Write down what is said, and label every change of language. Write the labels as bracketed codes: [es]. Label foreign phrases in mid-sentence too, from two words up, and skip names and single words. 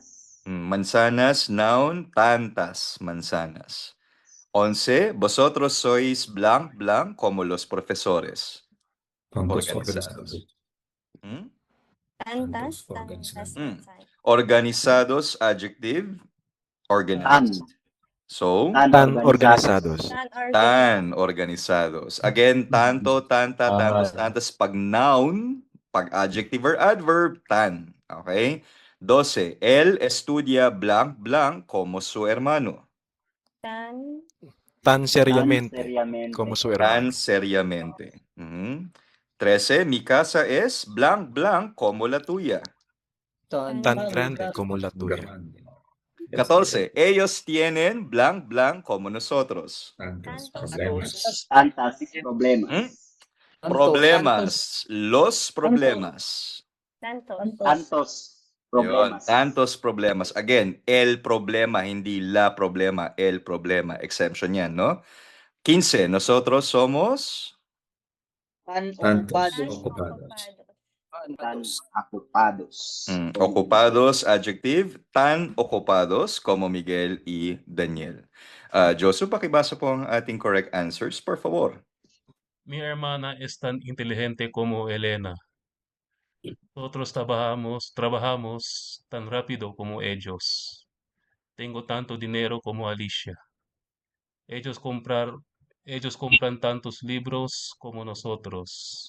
[es] Mansanas, noun, tantas manzanas. 11, vosotros sois blank blank como los profesores. Tantos Organizados. organizados. Organizados, [en] adjective, organized. So, [es] Tan organizados. tan organizados. Again, tanto, tanta, tantos, tantas. [en] Pag noun, pag adjective or adverb, [es] tan. Okay? 12. Él estudia blank blank como su hermano. Tan seriamente. seriamente. Como su Tan hermano. seriamente. 13. Mi casa es blank blank como la tuya. Tan grande como la tuya. 14. Ellos tienen blank blank como nosotros. Tantos problemas. Tantas problemas. Problemas. Los problemas. Tantos [tl] Yun, [es] problemas. tantos problemas. Again, el problema, hindi la problema, el problema. [tl] Exemption yan, [es] no? 15. Nosotros somos Tantos ocupados. Tan ocupados. ocupados, adjective. Tan ocupados como Miguel y Daniel. Josu, [tl] pakibasa po ang ating [en] correct answers, [es] por favor. Mi hermana es tan inteligente como Elena. Nosotros trabajamos tan rápido como ellos. Tengo tanto dinero como Alicia. Ellos compran tantos libros como nosotros.